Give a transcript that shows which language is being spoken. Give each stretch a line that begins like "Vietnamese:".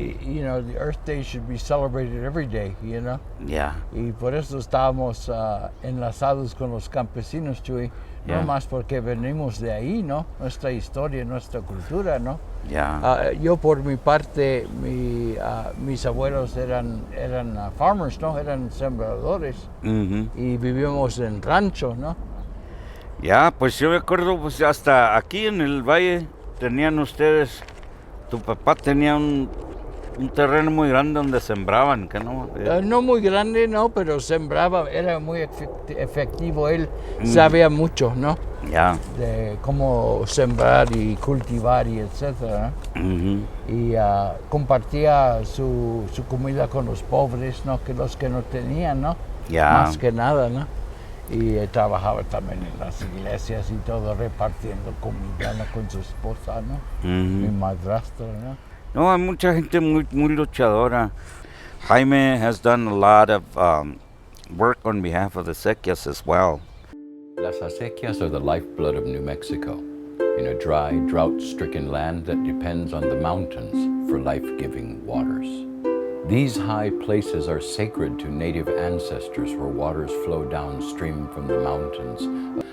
English: the Earth Day should be celebrated every day, Yeah.
Spanish: Y por eso estábamos enlazados con los campesinos, Chuy.
English: Yeah.
Spanish: No más porque venimos de ahí, ¿no? Nuestra historia, nuestra cultura, ¿no?
English: Yeah.
Spanish: Yo por mi parte, mis abuelos eran farmers, ¿no? Eran sembradores. Y vivíamos en ranchos, ¿no? Ya, pues yo me acuerdo, pues hasta aquí en el valle tenían ustedes, tu papá tenía un terreno muy grande donde sembraban, ¿que no? No muy grande, no, pero sembraba, era muy efectivo, él sabía mucho, ¿no? Ya. De cómo sembrar y cultivar y etcétera, ¿no? Y compartía su comida con los pobres, ¿no? Que los que no tenían, ¿no? Ya. Más que nada, ¿no? Y trabajaba también en las iglesias y todo, repartiendo comida, ¿no? Con su esposa, ¿no? Mi madrastra, ¿no? No, hay mucha gente muy luchadora.
English: Jaime has done a lot of work on behalf of the acequias as well. Las acequias are the lifeblood of New Mexico, in a dry, drought-stricken land that depends on the mountains for life-giving waters. These high places are sacred to native ancestors where waters flow downstream from the mountains.